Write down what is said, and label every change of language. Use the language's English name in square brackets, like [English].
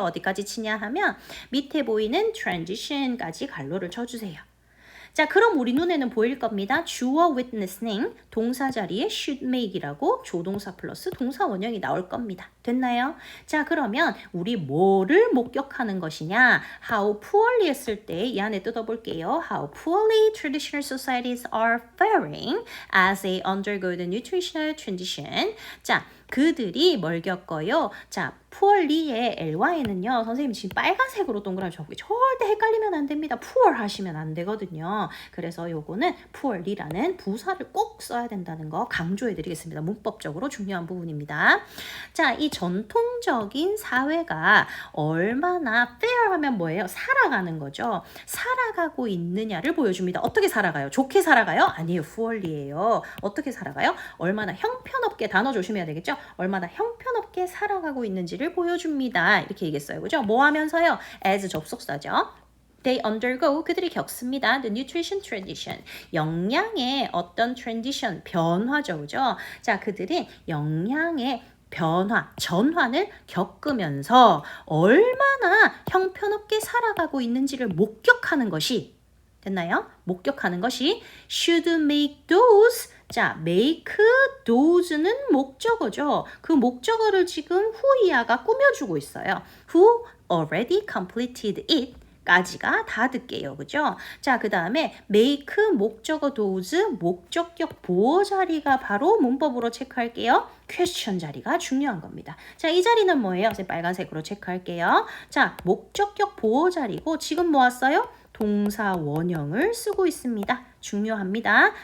[Korean] 어디까지 치냐 하면 밑에 보이는 transition까지 괄호를 쳐주세요. 자, 그럼 우리 눈에는 보일 겁니다. 주어 witnessing 동사 자리에 [English] should make [Korean] 이라고 조동사 플러스 동사 원형이 나올 겁니다. 됐나요? 자, 그러면 우리 뭐를 목격하는 것이냐? [English] How poorly [Korean] 했을 때 이 안에 뜯어볼게요. [English] How poorly traditional societies are faring as they undergo the nutritional transition. [Korean] 자, 그들이 뭘 겪어요? [English] 자, [Korean] poorly의 ly는요. 선생님 지금 빨간색으로 동그라미 적고 절대 헷갈리면 안 됩니다. poor 하시면 안 되거든요. 그래서 요거는 poorly라는 부사를 꼭 써야 된다는 거 강조해 드리겠습니다. 문법적으로 중요한 부분입니다. 자, 이 전통적인 사회가 얼마나 fair 하면 뭐예요? 살아가는 거죠. 살아가고 있느냐를 보여줍니다. 어떻게 살아가요? 좋게 살아가요? 아니에요. poorly예요. 어떻게 살아가요? 얼마나 형편없게 단어 조심해야 되겠죠? 얼마나 형편없게 살아가고 있는지를 보여줍니다. 이렇게 얘기했어요. 그죠? 뭐 하면서요? as 접속사죠. [English] They undergo, [Korean] 그들이 겪습니다. [English] The nutrition transition. [Korean] 영양의 어떤 transition, 변화죠. 그죠? 자, 그들이 영양의 변화, 전환을 겪으면서 얼마나 형편없게 살아가고 있는지를 목격하는 것이 됐나요? 목격하는 것이 [English] should make those. [Korean] 자, make those는 목적어죠. 그 목적어를 지금 who이야가 꾸며주고 있어요. [English] who already completed it. [Korean] 까지가 다 듣게요. 그죠? 자, 그 다음에 make 목적어 those 목적격 보호 자리가 바로 문법으로 체크할게요. question 자리가 중요한 겁니다. 자, 이 자리는 뭐예요? 빨간색으로 체크할게요. 자, 목적격 보호 자리고 지금 뭐 왔어요? 동사 원형을 쓰고 있습니다. 중요합니다.